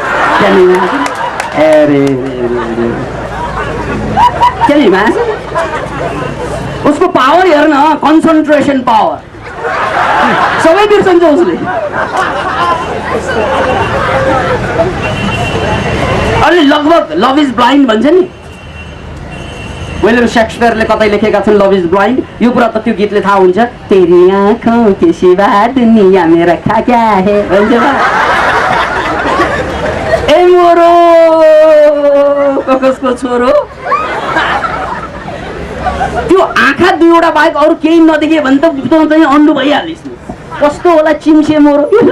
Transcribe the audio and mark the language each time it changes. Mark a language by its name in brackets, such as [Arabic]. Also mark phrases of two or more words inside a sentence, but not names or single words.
[Nepali] उसको पावर हेर्न, [English] concentration power, [Nepali] सबै बिर्सन्छ उसले। अलि लगभग [English] love is blind [Nepali] भन्छ नि, विलियम शेक्सपियरले कतै लेखेका छन् [English] love is blind. [Nepali] यो कुरा त त्यो गीतले थाहा हुन्छ। [Hindi] तेरी आँखों के सिवा दुनिया में रखा क्या है भन्छ। [Nepali] ए मोरो कसको छोरो, त्यो आँखा दुईवटा बाहेक अरू केही नदेखे भने त चाहिँ अन्डु भइहालिस्। कस्तो होला चिम्से मोरो,